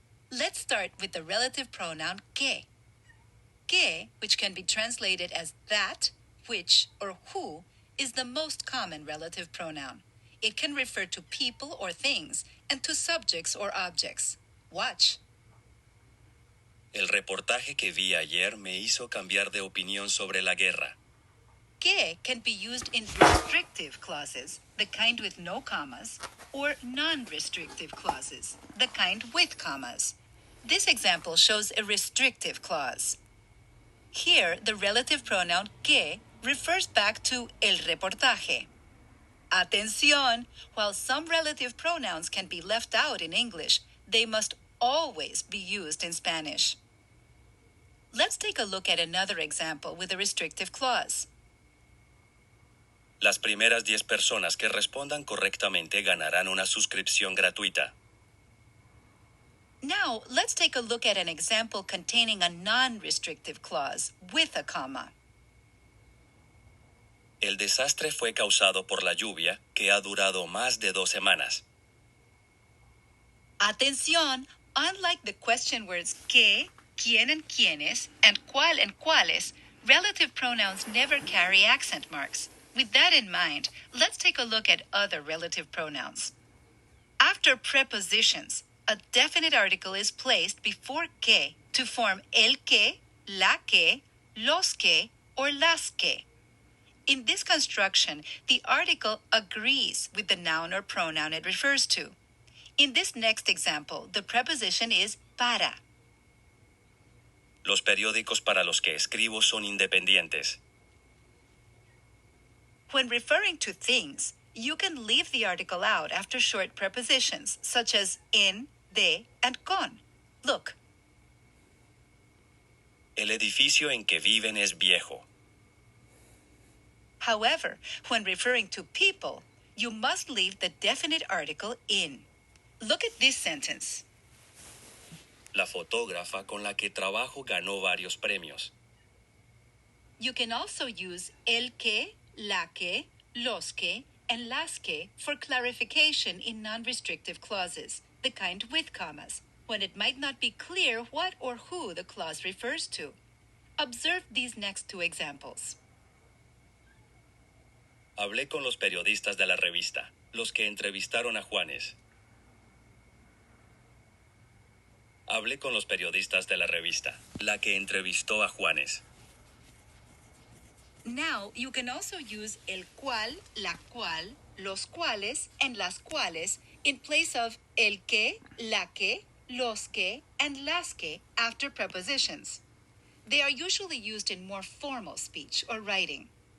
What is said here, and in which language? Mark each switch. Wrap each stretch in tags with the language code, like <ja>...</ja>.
<en>Let's start with the relative pronoun que. Que, which can be translated as that, which, or who, is the most common relative pronoun. It can refer to people or things and to subjects or objects. Watch.</en> <es>El reportaje que vi ayer me hizo cambiar de opinión sobre la guerra.</es> <en>Que can be used in restrictive clauses, the kind with no commas, or non-restrictive clauses, the kind with commas. This example shows a restrictive clause. Here, the relative pronoun que refers back to el reportaje. Atención! While some relative pronouns can be left out in English, they must always be used in Spanish. let's take a look at another example with a restrictive clause.</en> <es>Las primeras 10 personas que respondan correctamente ganarán una suscripción gratuita.</es> <en>Now, let's take a look at an example containing a non-restrictive clause with a comma.</en> <es>El desastre fue causado por la lluvia, que ha durado más de 2 semanas.</es> <en>Atención, unlike the question words que, quién and quiénes, and cuáles, relative pronouns never carry accent marks. With that in mind, let's take a look at other relative pronouns. After prepositions, a definite article is placed before que to form el que, la que, los que, or las que. In this construction, the article agrees with the noun or pronoun it refers to. In this next example, the preposition is para.</en> <es>Los periódicos para los que escribo son independientes.</es> <en>When referring to things, you can leave the article out after short prepositions, such as en, de, and con. Look.</en> <es>El edificio en que viven es viejo.</es> <en>However, when referring to people, you must leave the definite article in. Look at this sentence.</en> <es>La fotógrafa con la que trabajo ganó varios premios.</es> <en>You can also use el que, la que, los que, and las que for clarification in non-restrictive clauses, the kind with commas, when it might not be clear what or who the clause refers to. Observe these next two examples.</en> <es>Hablé con los periodistas de la revista, los que entrevistaron a Juanes. Hablé con los periodistas de la revista, la que entrevistó a Juanes.</es> <en>Now, you can also use el cual, la cual, los cuales, and las cuales in place of el que, la que, los que, and las que after prepositions. They are usually used in more formal speech or writing.</en>